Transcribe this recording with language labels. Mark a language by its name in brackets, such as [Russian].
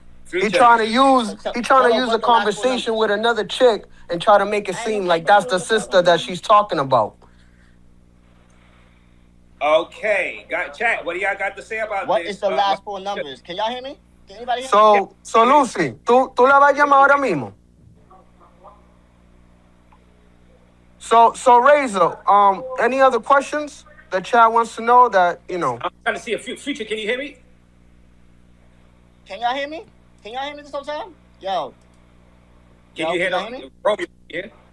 [English] He trying to use a conversation with another chick and try to make it seem like that's the sister that she's talking about. Okay, got chat. What do y'all got to say about What this? is the last four numbers? Can y'all hear me? Can anybody hear me? [Spanish] So Lucy, tú la vas a llamar ahora mismo. [English] So Razor, any other questions that Chad wants to know that, I'm trying to see a Future. Can you hear me? Can y'all hear me? Can y'all hear me this whole time? Yo. Can you hear me? Romeo, yeah?